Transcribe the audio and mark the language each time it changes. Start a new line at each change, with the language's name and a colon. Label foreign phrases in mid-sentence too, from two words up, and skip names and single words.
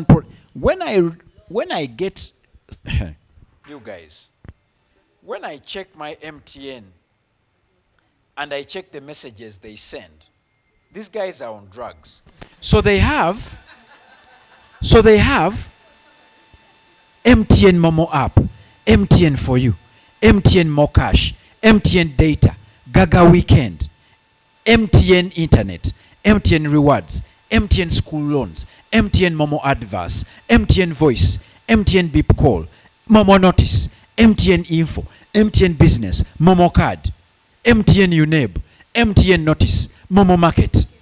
English: When I get, you guys, when I check my MTN and I check the messages they send, these guys are on drugs. So they have MTN Momo app, MTN for you, MTN More Cash, MTN Data, Gaga Weekend, MTN Internet, MTN Rewards, MTN School Loans, MTN Momo Adverse, MTN Voice, MTN Beep Call, Momo Notice, MTN Info, MTN Business, Momo Card, MTN UNEB, MTN Notice, Momo Market,